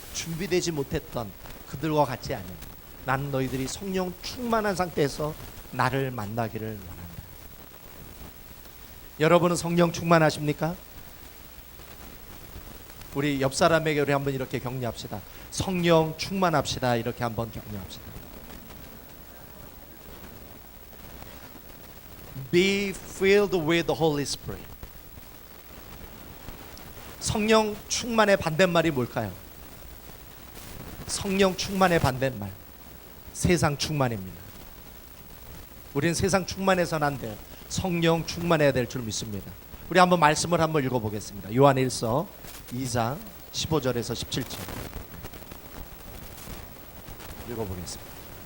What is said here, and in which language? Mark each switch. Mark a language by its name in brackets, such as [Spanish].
[Korean] 준비되지 못했던 그들과 같지 않은 나는 너희들이 성령 충만한 상태에서 나를 만나기를 원한다. 여러분은 성령 충만하십니까? 우리 옆 사람에게 우리 한번 이렇게 격려합시다. 성령 충만합시다. 이렇게 한번 격려합시다. [English] Be filled with the Holy Spirit. [Korean] 성령 충만의 반대말이 뭘까요? 성령 충만의 반대말 세상 충만입니다. 우리는 세상 충만해서는 안 돼요. 성령 충만해야 될 줄 믿습니다. 우리 한번 말씀을 한번 읽어보겠습니다. 요한일서 2장 15절에서 17절 읽어보겠습니다.